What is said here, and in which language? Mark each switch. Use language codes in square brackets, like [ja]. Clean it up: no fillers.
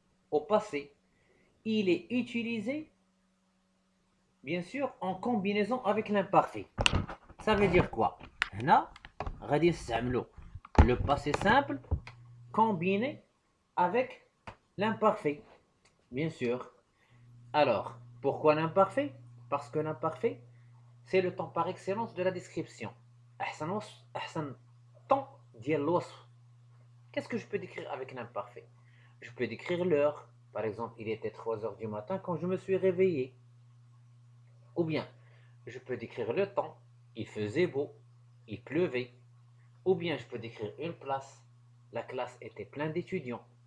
[fr] Au passé, il est utilisé, bien sûr, en combinaison avec l'imparfait. Ça veut dire quoi? Là, le passé simple combiné avec l'imparfait, bien sûr. Alors, pourquoi l'imparfait? Parce que l'imparfait, c'est le temps par excellence de la description. [ar] أحسن temps ديال الوصف. [fr] Qu'est-ce que je peux décrire avec l'imparfait? Je peux décrire l'heure. Par exemple, il était 3 heures du matin quand je me suis réveillé. Ou bien, je peux décrire le temps. Il faisait beau. Il pleuvait. Ou bien, je peux décrire une place. La classe était pleine d'étudiants.